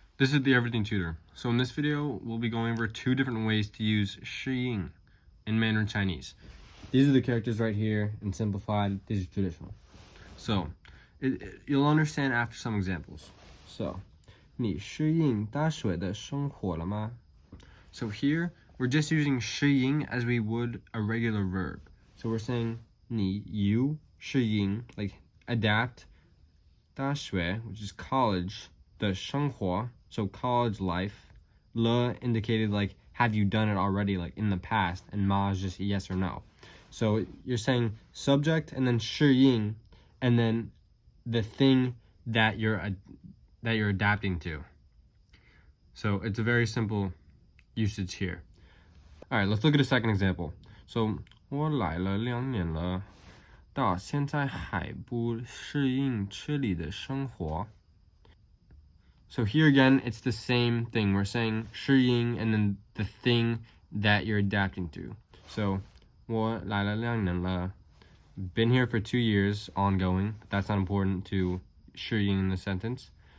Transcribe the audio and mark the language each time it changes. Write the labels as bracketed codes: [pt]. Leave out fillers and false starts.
[en] This is the Everything Tutor. So in this video, we'll be going over 2 different ways to use shiying in Mandarin Chinese. These are the characters right here in simplified. These are traditional. So you'll understand after some examples. [zh] So, 你适应大学的生活了吗? [en] So here, we're just using shiying as we would a regular verb. So we're saying 你 you 适应 like adapt 大学 which is college 的生活 so college life 了 indicated like have you done it already like in the past and ma is just yes or no. So you're saying subject and then 适应 and then the thing that you're adapting to. So it's a very simple usage here. All right, let's look at a second example. [zh] So 我来了2年了，到现在还不适应这里的生活。 [en] So here again, it's the same thing. We're saying 适应 and then the thing that you're adapting to. [zh] So 我来了2年了. [en] Been here for 2 years, ongoing. That's not important to 适应 in the sentence.